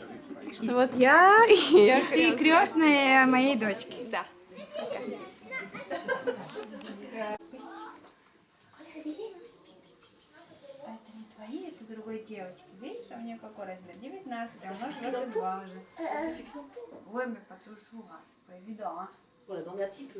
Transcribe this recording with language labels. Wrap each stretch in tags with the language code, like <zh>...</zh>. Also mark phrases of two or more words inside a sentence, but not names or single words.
<ru>Что вот я и я Ты крестная моей дочки. Да. Это не твои, это другой девочки. Видишь, а у нее какой размер? 19, а у нас 22 уже.</ru> <fr>Ouais, mais pas toujours, hein. C'est pas évident, hein. Voilà, donc un petit peu.</fr>